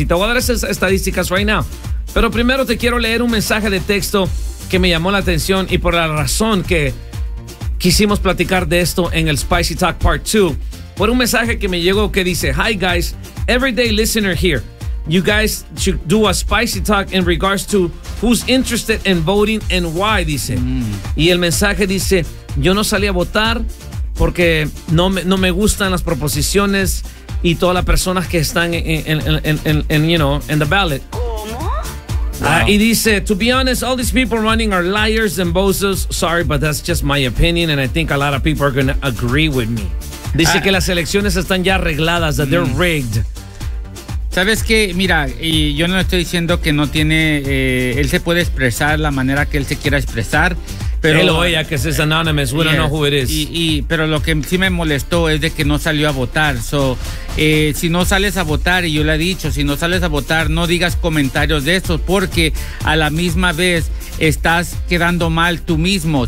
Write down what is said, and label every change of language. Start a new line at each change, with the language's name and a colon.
Spanish: Y te voy a dar esas estadísticas
English: right now.
Spanish: Pero primero te quiero leer un mensaje de texto que me llamó la atención y por la razón que quisimos platicar de esto en el Spicy Talk Part 2. Por un mensaje que me llegó que dice,
English: "Hi guys, everyday listener here. You guys should do a Spicy Talk in regards to who's interested in voting and why,"
Spanish: dice. Y el mensaje dice, "Yo no salí a votar porque no me gustan las proposiciones y todas las personas que están en
English: the ballot." Wow. Y dice, "To be honest, all these people running are liars and bozos. Sorry, but that's just my opinion and I think a lot of people are going to agree with me."
Spanish: Dice que las elecciones están ya arregladas,
English: that they're rigged.
Spanish: ¿Sabes qué? Mira, y yo no le estoy diciendo que no tiene, él se puede expresar la manera que él se quiera expresar. Pero, él o ella, que es
English: anonymous, we don't know who it is.
Spanish: Pero lo que sí me molestó es de que no salió a votar. Si no sales a votar, y yo le he dicho, si no sales a votar, no digas comentarios de esos, porque a la misma vez estás quedando mal tú mismo.